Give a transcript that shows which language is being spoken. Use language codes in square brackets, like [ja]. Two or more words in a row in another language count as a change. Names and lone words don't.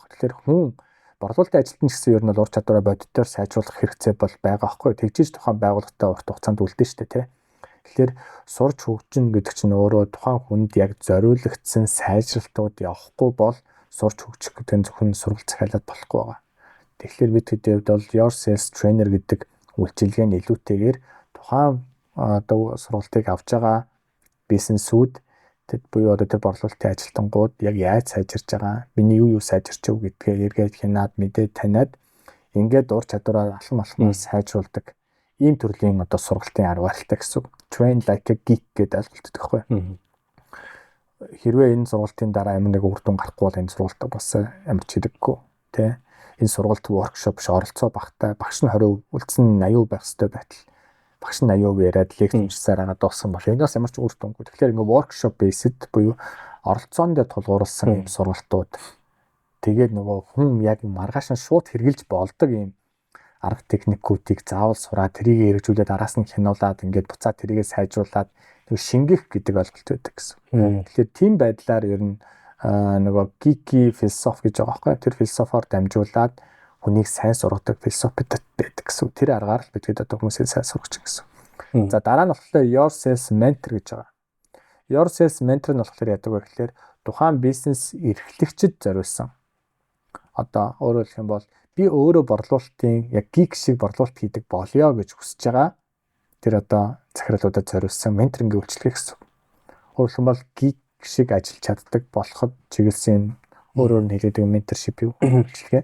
[mn] Тэгэхээр хүн борлуулалтын ажилтан ч гэсэн ер нь ур чадвараа бодитоор сайжруулах хэрэгцээ бол байгаа байхгүй. Тэгжиж тухайн байгууллагатай урт хугацаанд үлдэн шүү дээ, тэ. Тэгэхээр сурч хөгжин гэдэг чинь өөрөө тухайн хүнд яг зориулагдсан сайжралтууд явахгүй бол сурч хөгжих гэдэг нь зөвхөн сургалт захиалаад болохгүй байгаа. Тэгэхээр бид хэдийд бол [en] your sales trainer [mn] гэдэг үйлчилгээний илүүтэйгээр тухайн одоо сургалтыг авч байгаа бизнесүүд тэд буюу одоо тэр борлуулалтын ажилтнууд яг яаж сайжирч байгаа, миний юу сайжирч өг гэдгээ эргээд хянаад мэдээд таниад ингээд ур чадвараа алхам алхмаар сайжруулдаг ийм төрлийн одоо сургалтын арга барилтай гэсэн. [en] Train like a geek [mn] гэдэг ойлголт өгөхгүй. Хэрвээ энэ сургалтын дараа ямар нэг үр дүн гарахгүй бол энэ сургалт бас ямар ч хэрэггүй тий. Энэ сургалт workshop оролцоо багтай багш нь 20% үлдсэн 80% байх хэрэгтэй байтал багш нь 80% яриад лекц уншсаар байгаа дууссан бол энэс ямар ч үр дүнгүй. Тэгэхээр ингээ [en] workshop based [mn] буюу оролцоонд тулгуурласан юм сургалтууд тэгээд нөгөө хүн яг маргааш нь шууд хэрглэж болдог юм арга техникүүдийг заавал сураад тэрийг хэрэгжүүлээд араас нь хянуулаад ингээд буцаад тэрийгээ сайжруулад нэг шингэх гэдэг ойлголт байдаг гэсэн. Тэгэхээр тийм байдлаар ер нь нөгөө [en] geeky philosophy [mn] гэж байгаа байхгүй. Тэр философоор дамжуулаад хүнийг сайн сургадаг философи байдаг гэсэн. Тэр аргаар л бид одоо хүмүүсийг сайн сургах гэсэн. За дараа нь болохоор [en] your sales mentor [mn] гэж байгаа. [en] Your sales mentor [mn] нь болохоор яадаг вэ гэхээр тухайн бизнес эрхлэгчид зориулсан. Одоо өөрөөр хэлэх юм бол би өөрөө борлуулалтын яг geek шиг борлуулалт хийдэг болёо гэж хүсэж байгаа. Тэр одоо захирлуудад зориулсан менторингийн үйлчилгээ гэсэн. Өөрөөр хэлбэл бол geek шиг ажиллаж чаддаг болоход чиглэсэн өөрөөр нь хэлээд менторшип юу үйлчилгээ.